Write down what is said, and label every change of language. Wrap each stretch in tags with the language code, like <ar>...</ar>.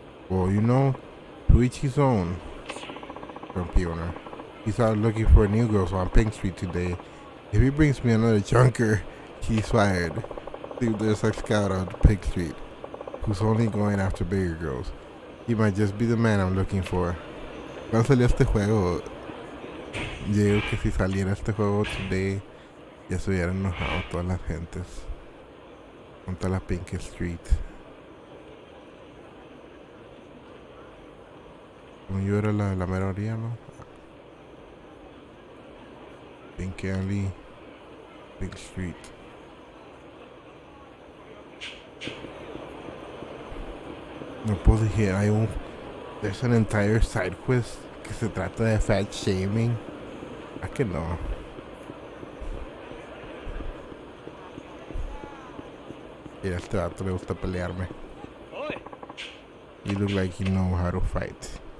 <en>Well, you know, to each his own. Grumpy owner. He's out looking for new girls on Pink Street today. If he brings me another junker, he's fired. See, there's a scout on Pink Street who's only going after bigger girls. He might just be the man I'm looking for.</en> <es>¿Cuándo salió este juego? Yo digo que si saliera este juego today, ya se hubieran enojado todas las gentes. Con toda la Pink Street. Como yo era la mera orilla, ¿no?</es> <en>Pink Alley, Pink Street.</en> <es>No puedo decir,</es> <en>there's an entire side quest</en> <es>que se trata de fat shaming. ¿A que no? Mira, este vato le gusta pelearme.</es> <en>You look like you know how to fight.</en>